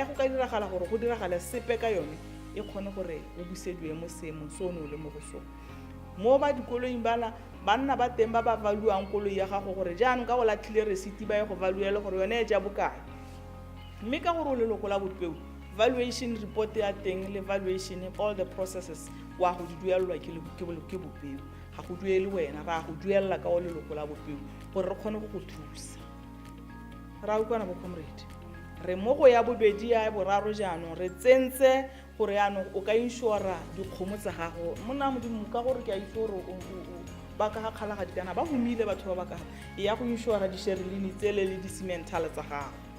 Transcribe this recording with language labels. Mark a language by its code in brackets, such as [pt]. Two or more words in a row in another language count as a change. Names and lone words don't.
[tn] go ka diragala gore go diragale sepe ka yone e kgone gore o busediwe mo seemong se o ne o le mo go sone mo ba dikoloing banna ba teng ba ba valuang koloi ya gago gore jaanong ka go latlhile resiti ba ye go valuele gore yone e ja bokae mme ka gore o leloko la bopeo [en] valuation report [tn] ya teng le [en] valuation all the processes [tn] wa go di duelelwa ke bopeo ga go duele wena ra go duelela ka o leloko la bopeo gore re kgone go go thusa ra utlwana bo comrade re mo go ya bobedi ya boraro jaanong re tsentse gore yaanong o ka inšora dikgomo tsa gago monna modimo ka gore ke a itse gore ba ka ga kgalaga dikana ba humile batho ba ba ka ya go inšora di-sherelini tsele le di-cementale tsa gago